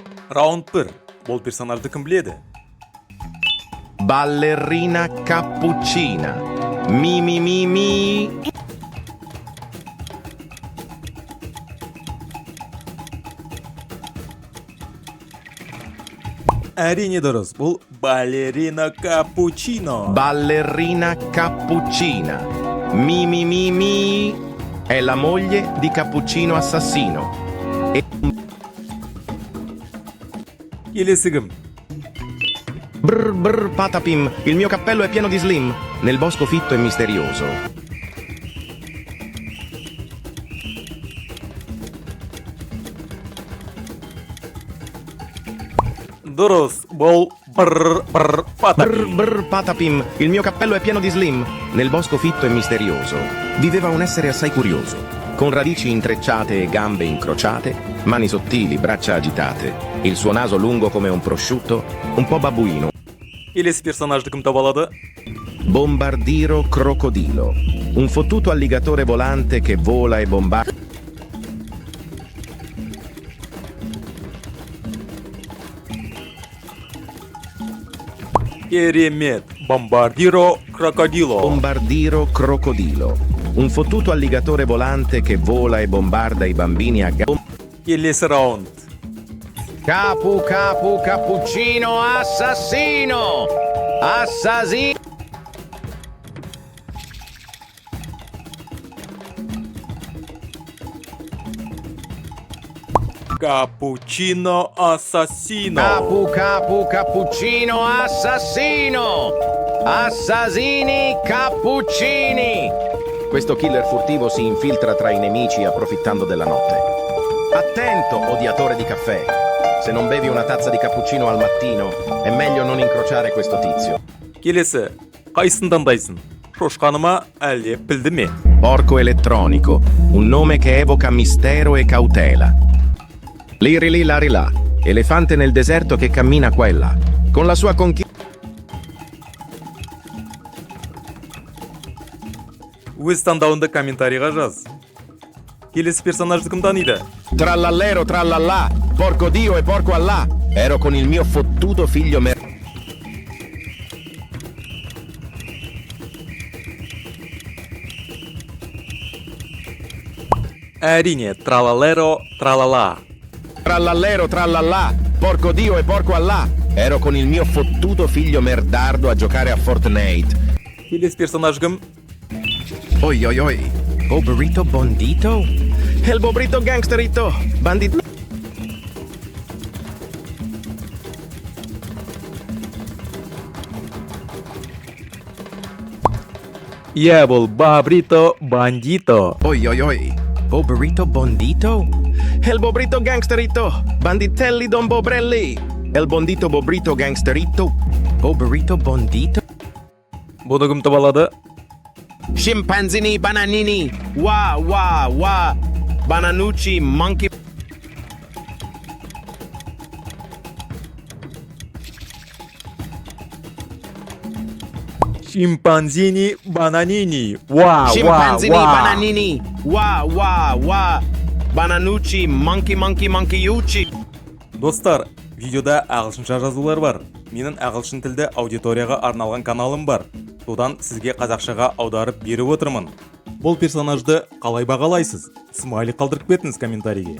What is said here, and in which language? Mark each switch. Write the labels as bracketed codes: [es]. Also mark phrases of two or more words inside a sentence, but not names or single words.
[kk] Раунд 1. Бұл персонажды кім біледі? [it] Ballerina cappuccina. Mi mi mi mi. [kk] Әрине дұрыс. Бұл балерина капучино. [it] Ballerina cappuccina. Mi mi mi mi. È la moglie di Cappuccino assassino. [kk] Келесі кім? [it] Brr brr patapim, il mio cappello è pieno di slim. Nel bosco fitto e misterioso. [kk] Дұрыс. Бұл бір патапи. [it] Brr brr patapim, il mio cappello è pieno di slim. Nel bosco fitto e misterioso viveva un essere assai curioso, con radici intrecciate e gambe incrociate, mani sottili, braccia agitate, il suo naso lungo come un prosciutto, un po' babbuino. [kk] Келесі персонажды кім таба алады? [it] Bombardiro crocodilo, un fottuto alligatore volante che vola e bombarda. [kk] Керемет. Бомбардиро крокодило. [it] Bombardiro crocodilo, un fottuto alligatore volante che vola e bombarda i bambini a gambe. [kk] Келесі раунд. [it] Capu capu cappuccino assassino! Assassino! [kk] Капучино ассасино. [it] Capu capu cappuccino assassino! Assassini cappuccini! Questo killer furtivo si infiltra tra i nemici approfittando della notte. Attento, odiatore di caffè! Se non bevi una tazza di cappuccino al mattino, è meglio non incrociare questo tizio. [kk] Келесі. Қайсын таңдайсың? Шошқаны ма, әлде пілді ме? [it] Porco elettronico, un nome che evoca mistero e cautela. Lirili larilà, elefante nel deserto che cammina qua e là. Con la sua conchiglia. [kk] Өз таңдауында комментарийға жаз. Келесі персонажды кім таниды? [it] Trallallero trallallà, porco Dio e porco Allah. Ero con il mio fottuto figlio [kk] Әрине, тралалеро, тралала. [it] Trallallero trallallà, porco Dio e porco Allah. Ero con il mio fottuto figlio merdardo a giocare a Fortnite. [kk] Келесі персонаж кім? [it] Oi oi oi, Bobrito Bondito? El Bobrito Gangsterito, bandit. [kk] Иә, бұл Бабрито Бандито. [it] Oi oi oi, Bobrito Bondito? El Bobrito Gangsterito, banditelli Don Bobrelli. El Bondito Bobrito Gangsterito, Bobrito Bondito? [kk] Бұны кім таба алады? [it] Scimpanzini bananini, wa wa wa, bananucci monkey. [kk] Шимпанзини бананини. Ва, [it] Scimpanzini [kk] ва, ва. [it] bananini, wa wa wa, bananucci [en] monkey monkey [it] monkeyucci. [kk] Достар, видеода ағылшынша жазулар бар. Менің ағылшын тілді аудиторияға арналған каналым бар. Содан сізге қазақшаға аударып беріп отырмын. Бұл персонажды қалай бағалайсыз? Смайлик қалдырып кетіңіз комментарийге.